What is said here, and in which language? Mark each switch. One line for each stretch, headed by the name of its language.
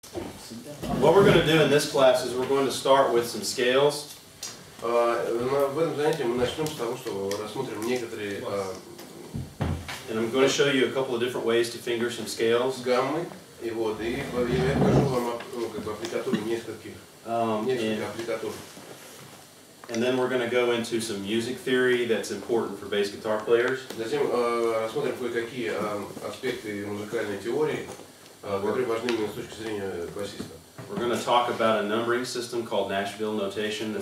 English: What we're going to do in this class is we're going to start with some scales.
Russian: В этом занятии мы начнем с того, что рассмотрим некоторые
English: And I'm going to show you a couple of different ways to finger some scales.
Russian: гаммы, и я покажу вам аппликатуру нескольких аппликатур.
English: And then we're going to go into some music theory that's important for bass guitar players.
Russian: Затем рассмотрим кое-какие аспекты музыкальной теории, которые важны именно с точки зрения басиста.
English: We're going to talk about a numbering system called Nashville notation.